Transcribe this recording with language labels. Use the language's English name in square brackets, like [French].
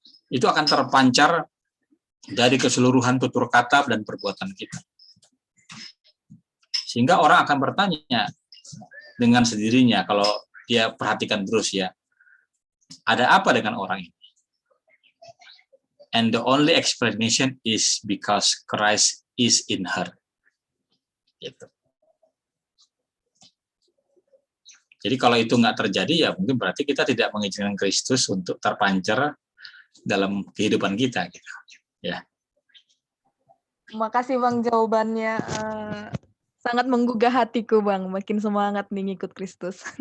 [Indonesian] Itu akan terpancar dari keseluruhan tutur kata dan perbuatan kita. Sehingga orang akan bertanya dengan sendirinya kalau dia perhatikan terus ya, ada apa dengan orang ini? [English] And the only explanation is because Christ is in her. [Indonesian] Gitu. Jadi kalau itu nggak terjadi ya mungkin berarti kita tidak mengizinkan Kristus untuk terpancar dalam kehidupan kita. Gitu. Ya. Terima kasih Bang jawabannya. Sangat menggugah hatiku Bang, makin semangat nih ngikut Kristus.